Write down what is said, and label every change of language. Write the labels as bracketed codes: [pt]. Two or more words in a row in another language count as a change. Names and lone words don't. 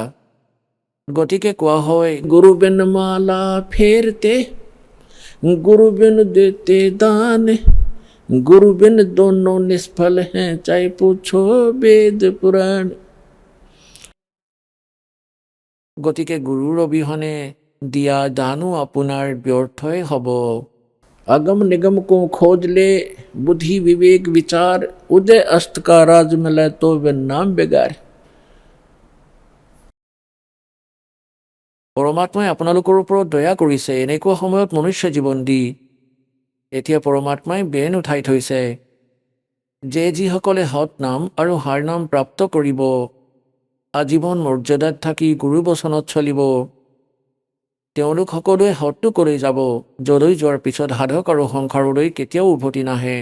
[as] গতিকে কোৱা হয়, [hi] गुरु बिन माला फेरते, गुरु बिन देते दान, गुरु बिन दोनों निष्फल हैं, चाहे पूछो वेद पुराण। [as] গতিকে গুৰুৰ অবিহনে দিয়া দানো আপোনাৰ ব্যৰ্থই হ'ব। [hi] अगम निगम को खोज ले, बुद्धि विवेक विचार, उदय अस्त का राज मिले तो वे नाम बेगार। [as] পৰমাত্মাই আপোনালোকৰ ওপৰত দয়া কৰিছে এনেকুৱা সময়ত মনুষ্য জীৱন দি। এতিয়া পৰমাত্মাই বেন উঠাই থৈছে যে যিসকলে সৎ নাম আৰু হাৰ নাম প্ৰাপ্ত কৰিব, আজীৱন মৰ্যাদাত থাকি গুৰু বচনত চলিব, তেওঁলোক সকলোৱে সৎটো কৰি যাব, যলৈ যোৱাৰ পিছত সাধক আৰু সংসাৰলৈ কেতিয়াও উভতি নাহে।